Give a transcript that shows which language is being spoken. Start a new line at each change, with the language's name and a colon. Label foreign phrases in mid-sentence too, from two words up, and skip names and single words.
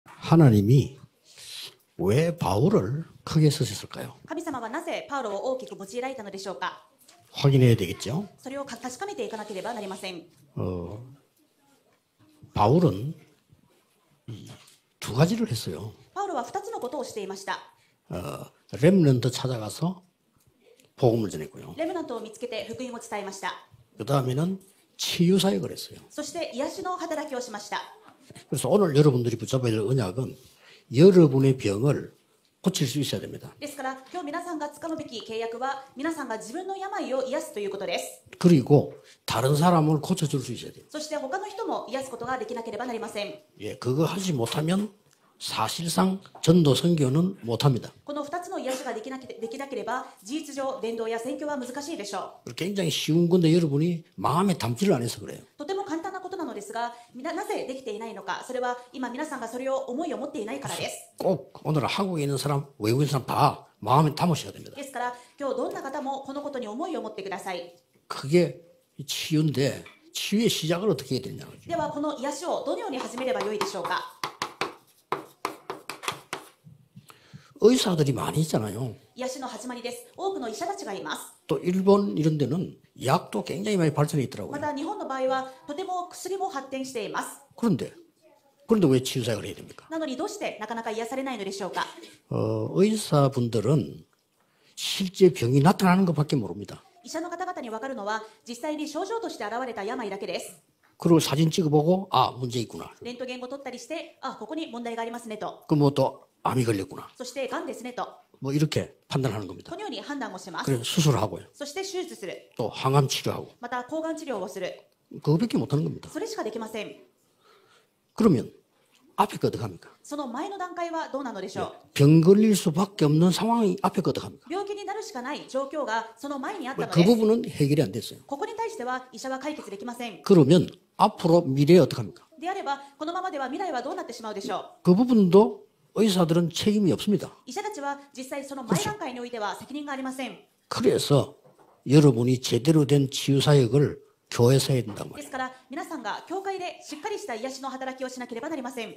Korean: 하나님이 왜 바울을 크게 쓰셨을까요?
Japanese: 神様はなぜパウロを大きく用いられたのでしょうか。
Korean: 확인해야 되겠죠.
Japanese: それを確かめていかなければなりません。
Korean: 바울은 두 가지를 했어요.
Japanese: パウロは2つのことをしていました。
Korean: 렘넌트 찾아가서 복음을 전했고요.
Japanese: レムナントを見つけて福音を伝えました。
Korean: 그 다음에는 치유 사역을 했어요.
Japanese: そして癒しの働きをしました。
Korean: 그래서 오늘 여러분들이 붙잡아야 될 언약은 여러분의 병을 고칠 수 있어야 됩니다.
Japanese: ですから今日皆さんが掴むべき契約は皆さんが自分の病を癒すということです。
Korean: 그리고 다른 사람을 고쳐줄 수 있어야 돼요.
Japanese: そして他の人も癒すことができなければなりません。
Korean: 예, 그거 하지 못하면 사실상 전도 선교는 못합니다.
Japanese: この2つの癒しができなければ事実上伝道や宣教は難しいでしょう。
Korean: 굉장히 쉬운 건데 여러분이 마음에 담지를 안 해서 그래요.
Japanese: とても簡単なことなのですが、なぜできていないのか、それは今皆さんがそれを思いを持っていないからです。
Korean: 꼭 오늘 한국에 있는 사람, 외국에 있는 사람 다 마음에 담으셔야 됩니다.
Japanese: ですから今日どんな方もこのことに思いを持ってください。
Korean: 그게 치유인데 치유의 시작을 어떻게 해야 되냐.
Japanese: ではこの癒しをどのように始めればよいでしょうか。
Korean: 의사들이 많이 있잖아요.
Japanese: 癒しの始まりです。多くの医者たちがいます。
Korean: 또 일본 이런 데는 약도 굉장히 많이 발전해 있더라고요.
Japanese: また日本の場合はとても薬も発展しています。
Korean: 그런데 왜 치유 사역을 해야 됩니까?
Japanese: なのにどうしてなかなか癒されないのでしょうか。
Korean: 의사분들은 실제 병이 나타나는 것밖에 모릅니다.
Japanese: 医者の方々に分かるのは実際に症状として現れた病だけです。
Korean: 그리고 사진 찍어보고 문제 있구나.
Japanese: レントゲンを取ったりして、ここに問題がありますねと。
Korean: 또 암이 걸렸구나.
Japanese: そして癌ですねと。
Korean: 이렇게 판단하는 겁니다.
Japanese: このように判断をします。
Korean: 그래서 수술하고요.
Japanese: そして手術する。
Korean: 또 항암 치료하고
Japanese: また抗がん治療をする。
Korean: 그거밖에 못하는 겁니다.
Japanese: それしかできません。
Korean: 그러면 앞에 거 어떡합니까?
Japanese: その前の段階はどうなのでしょう。
Korean: 병 걸릴 수밖에 없는 상황이 앞에 거 어떡합니까?
Japanese: 病気になるしかない状況がその前にあったの
Korean: 그
Japanese: です。
Korean: 부분은 해결이 안 됐어요.
Japanese: ここに対しては医者は解決できません。
Korean: 그러면 앞으로 미래에 어떡합니까?
Japanese: であればこのままでは未来はどうなってしまうでしょう。
Korean: 그 부분도 의사들은 책임이 없습니다.
Japanese: 医者たちは実際その前段階においては責任がありません。
Korean: 그래서 여러분이 제대로 된 치유 사역을 교회에서 해야 된단
Japanese: で
Korean: 말이에요.
Japanese: すから皆さんが教会でしっかりした癒しの働きをしなければなりません。